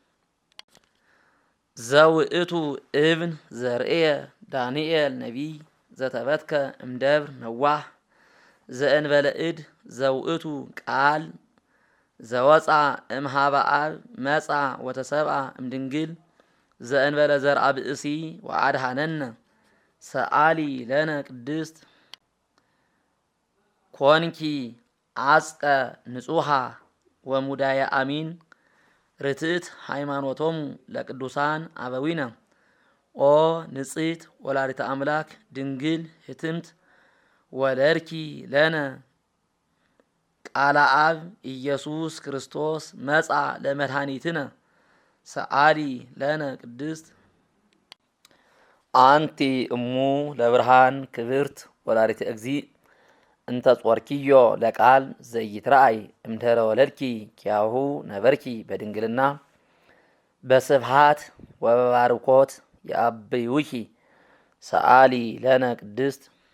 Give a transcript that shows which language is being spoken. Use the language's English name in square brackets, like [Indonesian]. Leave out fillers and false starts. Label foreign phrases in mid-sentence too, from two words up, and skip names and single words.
[Geez] ዘውእቱ እብን ዘርእየ ዳንኤል ነቢይ ዘተበትከ እምደብር ነዋህ ዘእንበለ እድ ዘውእቱ ቃል ዘወፃ እምሃበ አብ መፃ ወተሰብአ እምድንግል ዘእንበለ ዘርአ ብእሲ ወአድሃነነ ሰአሊ ለነ ቅድስት ኮንኪ አጽቀ ንጹሃ ወሙዳየ አሚን ርትዕት ሃይማኖቶሙ ለቅዱሳን አበዊነ ኦ ንጽሕት ወላዲተ አምላክ ድንግል ህትምት ወለድኪ ለነ ቃለ አብ ኢየሱስ ክርስቶስ መጻ ለመድኃኒትነ ሰአሊ ለነ ቅድስት አንቲ እሙ ለብርሃን ክብርት ወላዲተ እግዚእ እንተ ጾርኪዮ ለቃል ዘይትረአይ እምድኅረ ወለድኪ ኪያሁ ነበርኪ በድንግልና በስብሃት ወበባርኮት የአብይውኪ ሰአሊ ለነ ቅድስት